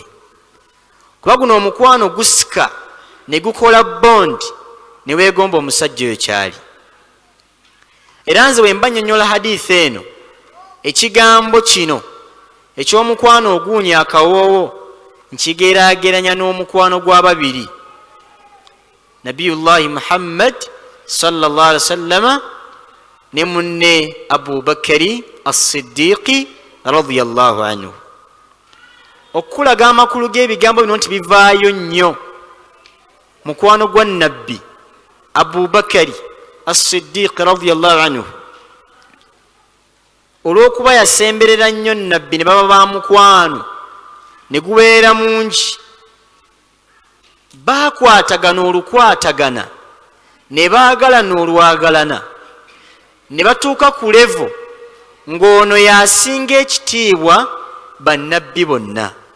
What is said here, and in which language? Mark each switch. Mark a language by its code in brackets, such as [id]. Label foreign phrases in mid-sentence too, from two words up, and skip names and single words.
[lg] Kuba guno omukwano gusika ne gukola bondi ne weegomba omusajja oyo kyali. Era nze bwe mba nnyonnyola hadithi eno, ekigambo kino eky'omukwano oguunya akawoowo nkigeraageranya n'omukwano gw'ababiri, Nabiyullahi Muhammad [ar] صلى الله عليه وسلم [lg] ne munne Abu Bakari as-Siddiqi [ar] رضي الله عنه. [lg] Okulaga amakulu g'ebigambo bino nti bivaayo nnyo. Mukwano gwa Nabbi Abu Bakari as-Siddiqi [ar] رضي الله عنه, [lg] olw'okuba yasemberera nnyo Nabbi ne baba ba mukwano ne gubeera mungi, baakwatagana olukwatagana, ne baagalana olwagalana, ne batuuka ku levo ng'ono yasinga ekitiibwa bannabbi bonna.